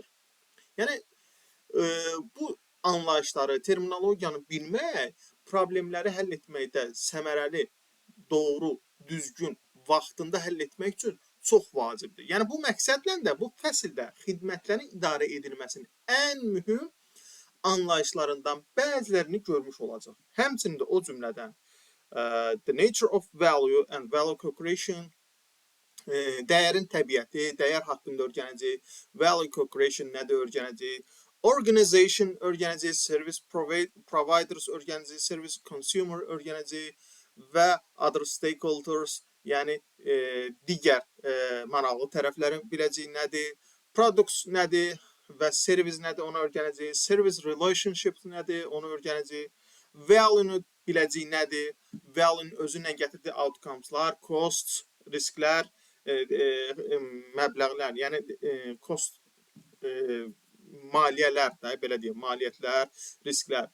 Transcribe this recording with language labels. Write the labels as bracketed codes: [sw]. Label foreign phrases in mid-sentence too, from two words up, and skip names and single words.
[az] Yəni, bu anlayışları, terminologiyanı bilmək, problemləri həll etməkdə səmərəli, doğru, düzgün, vaxtında həll etmək üçün çox vacibdir. Yəni, bu məqsədlə də bu fəsildə xidmətlərin idarə edilməsinin ən mühüm anlayışlarından bəzilərini görmüş olacaq. Həmçinin də o cümlədən [en] the nature of value and value co-creation, [az] dəyərin təbiəti, dəyər haqqında öyrənəcəyik, [en] value co-creation [az] nədir öyrənəcəyik, organization öyrənəcəyik, [en] service providers [az] öyrənəcəyik, [en] service consumer [az] öyrənəcəyik və [en] other stakeholders, [az] yəni digər maraqlı tərəflərin biləcəyi nədir, products nədir, və service nədir, onu öyrənəcəyik. [en] Service relationship [az] nədir, onu öyrənəcəyik. Value-nu biləcəyik nədir, value-nun özü nə gətirdiyi [en] outcomes-lar, costs, [az] risklər, məbləğlər, yəni cost, maliyyələr də, belə deyək, maliyyətlər, risklər.